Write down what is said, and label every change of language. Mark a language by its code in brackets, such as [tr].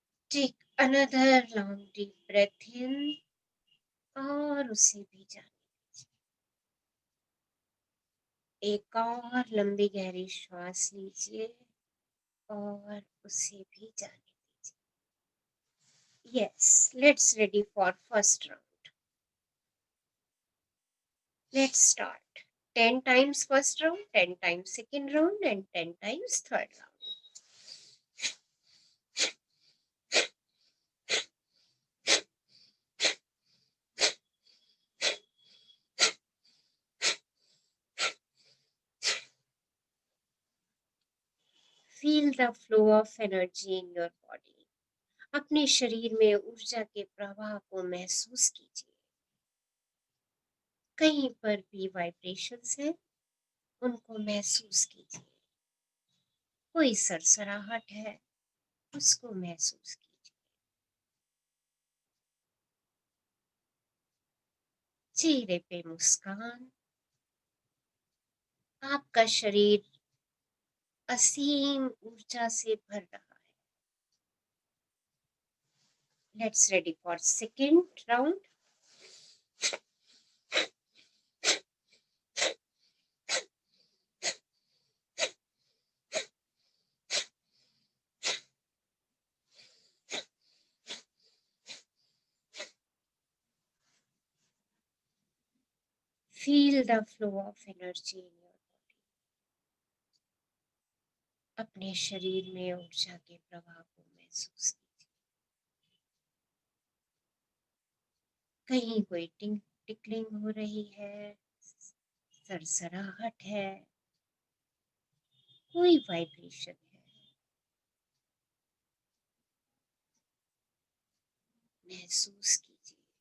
[en] take another long deep breath in [hi] और उसे भी जाने दीजिए। एक और लंबी गहरी श्वास लीजिए और उसे भी जाने दीजिए। [en] Yes, let's ready for first round. Let's start. 10 times first round, 10 times second round, and 10 times third round. Feel the flow of energy in your body. [hi] अपने शरीर में ऊर्जा के प्रवाह को महसूस कीजिए। कहीं पर भी वाइब्रेशंस हैं, उनको महसूस कीजिए। कोई सरसराहट है, उसको महसूस कीजिए। चेहरे पे मुस्कान, आपका शरीर असीम ऊर्जा से भर रहा है। [en] Let's ready for second round. Feel the flow of energy in your body. [hi] अपने शरीर में ऊर्जा के प्रवाह को महसूस कीजिए। कहीं कोई टिकलिंग हो रही है, सरसराहट है, कोई वाइब्रेशन है, महसूस कीजिए।